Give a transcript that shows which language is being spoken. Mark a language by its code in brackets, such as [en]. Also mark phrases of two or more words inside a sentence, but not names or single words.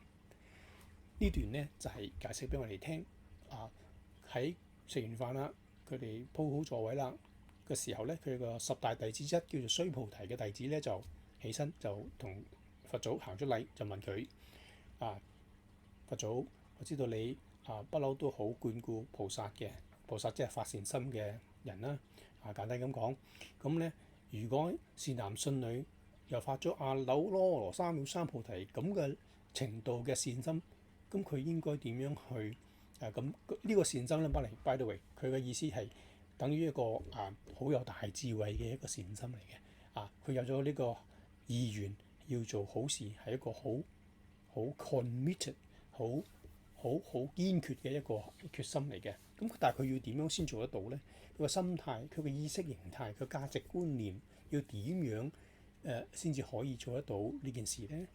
[yue] 呢段呢就係解釋俾我哋聽喺食完飯啦，佢哋鋪好座位啦嘅時候咧，佢個十大弟子一叫做須菩提嘅弟子咧就起身就同佛祖行咗禮，就問佢佛祖，我知道你不嬲都好眷顧菩薩嘅，菩薩即係發善心嘅人啦。簡單咁講，咁咧如果善男信女又發咗阿耨多羅三藐三菩提咁嘅程度嘅善心，咁佢應該點樣去咁呢個善心咧 ？ [en] by the way， [yue] 佢嘅意思係等於一個好有大智慧嘅一個善心嚟嘅。佢有咗呢個意願要做好事，係一個好 committed、好堅決嘅一個決心嚟嘅。咁但係佢要點樣先做得到咧？佢個心態、佢個意識形態、佢價值觀念要點樣先至可以做得到呢件事咧？